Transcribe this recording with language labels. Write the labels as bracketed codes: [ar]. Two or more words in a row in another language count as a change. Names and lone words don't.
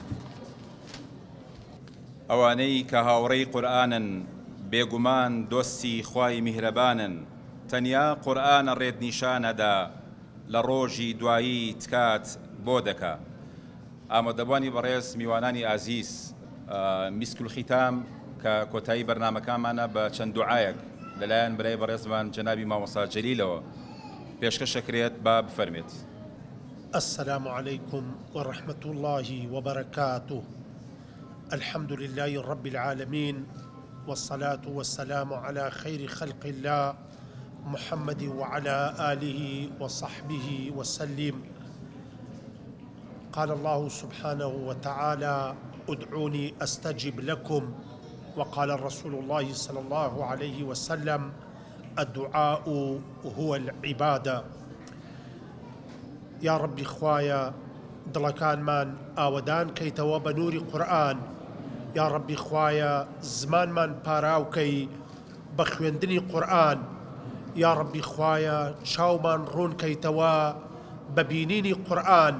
[ckb] ئەوانەی کە هاوڕێی قورئانن بێگومان دۆستی خوای میهرەبانن تەنیا قورئانە ڕێدنیشانەدا لە ڕۆژی دوایی تکات بۆ دەکا. ئامادەبوانی بەڕێز میوانانی ئازیز [ar] میسک الختام [ckb] کە کۆتایی بەرنامەکانمانە بە چەند دوعایەک لەلایەن برای بەڕێزمان جەنابی مامۆستا جەلیلەوە پێشکەشەکرێت با بفەرمێت. [ar] السلام عليكم ورحمة الله وبركاته. الحمد لله رب العالمين والصلاة والسلام على خير خلق الله محمد وعلى آله وصحبه وسلم. قال الله سبحانه وتعالى ادعوني أستجب لكم، وقال الرسول الله صلى الله عليه وسلم الدعاء هو العبادة. يا ربي [ckb] خوايا دڵەکان مان ئاوەدان کەیتەوە بە نووری قورئان. [ar] یا ربی [ckb] خوایا زمانمان پاراوکەی بە خوێندنی قورئان. [ar] یا ربی [ckb] خوایا چاومان ڕوون کەیتەوە بە بینینی قورئان.